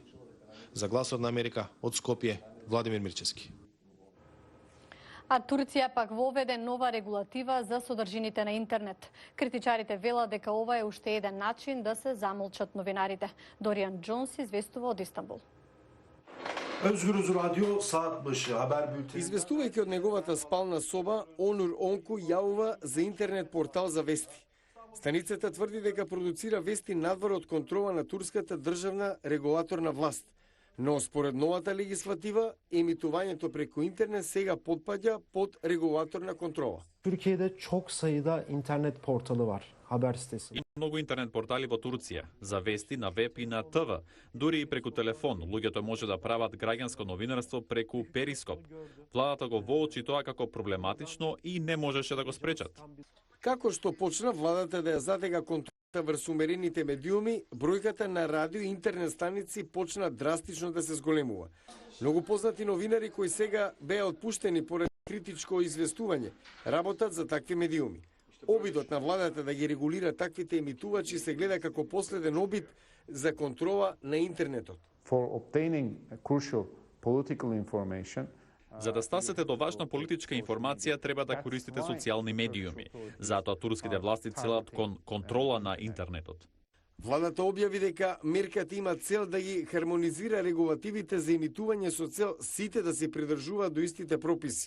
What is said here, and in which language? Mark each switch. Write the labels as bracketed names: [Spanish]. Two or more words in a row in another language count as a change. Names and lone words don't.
[Macedonian] За гласот на Америка од Скопје, Владимир Мирчевски. А Турција пак воведе нова регулатива за содржините на интернет. Критичарите велат дека ова е уште еден начин да се замолчат новинарите. Дориан Джонс известува од Истанбул. [Turkish] Özgürüz Radyo saat başı haber bülteni. [Macedonian] Известувајќи од неговата спална соба, Онур Онку јавува за интернет портал за вести. Станицата тврди дека продуцира вести надвор од контрола на турската државна регулаторна власт. Но според новата легислатива, емитувањето преку интернет сега потпаѓа под регулаторна контрола. [Turkish] Türkiye'de çok sayıda internet portalı var, haber sitesi. [Macedonian] Многу интернет портали во Турција, за вести на веб и на ТВ, дури и преку телефон. Луѓето може да прават граѓанско новинарство преку Перископ. Владата го воочи тоа како проблематично и не можеше да го спречат. Како што почна владата да ја затега контрола врз умерените медиуми, бројката на радио и интернет станици почна драстично да се зголемува. Многу познати новинари кои сега беа отпуштени поради критичко известување, работат за такви медиуми. Обидот на владата да ги регулира таквите емитувачи се гледа како последен обид за контрола на интернетот. [English] For obtaining crucial political information, [Macedonian] За да стасете до важна политичка информација, треба да користите социјални медиуми. Затоа турските власти целат кон контрола на интернетот. Владата објави дека мерката има цел да ги хармонизира регулативите за емитување со цел сите да се придржуваат до истите прописи.